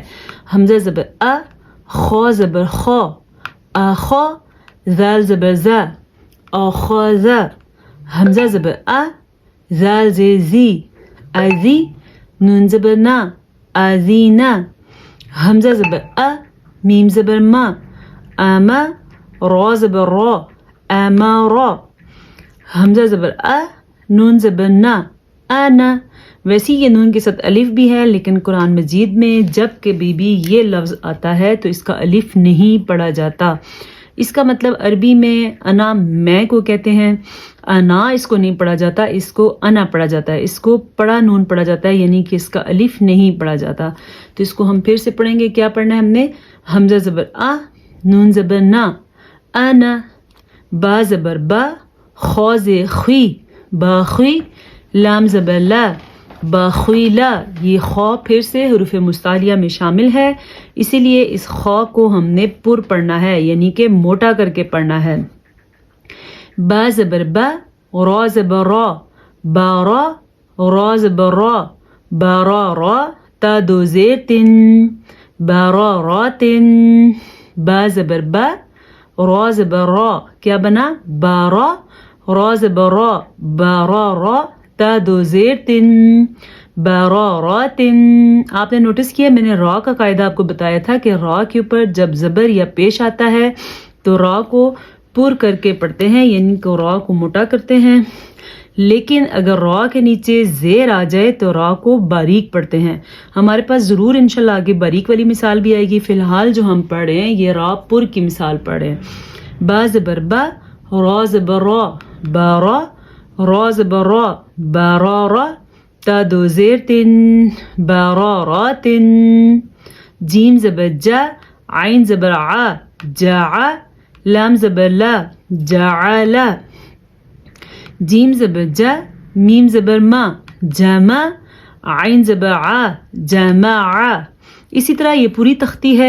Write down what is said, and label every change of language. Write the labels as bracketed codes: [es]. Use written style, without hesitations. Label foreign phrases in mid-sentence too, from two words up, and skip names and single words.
[ur] حمزہ زبر ا، خا زبر خا، اخا، زال زبر ز، اخذ۔ حمزہ زبر ا، زال زی، ازی، نون زبر نا، ازینا۔ حمزہ زبر ا، میم زبر ما، اما، را زبر را، امارا۔ حمزہ زبر ا، نون زبر نا، انا۔ ویسے یہ نون کے ساتھ الف بھی ہے، لیکن قرآن مجید میں جب کبھی بھی یہ لفظ آتا ہے تو اس کا الف نہیں پڑھا جاتا۔ اس کا مطلب عربی میں انا میں کو کہتے ہیں، انا اس کو نہیں پڑھا جاتا، اس کو انا پڑھا جاتا ہے، اس کو پڑھا نون پڑھا جاتا ہے، یعنی کہ اس کا الف نہیں پڑھا جاتا۔ تو اس کو ہم پھر سے پڑھیں گے۔ کیا پڑھنا ہے ہم نے؟ حمزہ زبر ا، نون زبر نا، انا، با زبر با، خا ز خی، باخی، لام زبر لا، باخیلا۔ یہ خا پھر سے حروف مستعلیہ میں شامل ہے، اسی لیے اس خا کو ہم نے پر پڑھنا ہے، یعنی کہ موٹا کر کے پڑھنا ہے۔ با زبر با، را زبر را، بارا را زبر را بارا را تا دو زیر تن بارا راتن با زبر با را زبر را کیا بنا بارا را زبر را بارا را تا دو زیر تن بارا راتن. آپ نے نوٹس کیا میں نے را کا قاعدہ آپ کو بتایا تھا کہ را کے اوپر جب زبر یا پیش آتا ہے تو را کو پر کر کے پڑھتے ہیں یعنی کہ را کو موٹا کرتے ہیں، لیکن اگر را کے نیچے زیر آ جائے تو را کو باریک پڑھتے ہیں. ہمارے پاس ضرور انشاءاللہ آگے باریک والی مثال بھی آئے گی. فی الحال جو ہم پڑھ رہے ہیں یہ را پر کی مثال پڑھ رہے ہیں. با زبر با را زبر را بارا را زبر را بارا را تا دو زیر تن بارا راتن. جیم زبر جا عین زبر ع جاع لام زبر لا جاعلا. جیم زبر جا میم زبر ما جامع عین زبر ع جامع. اسی طرح یہ پوری تختی ہے.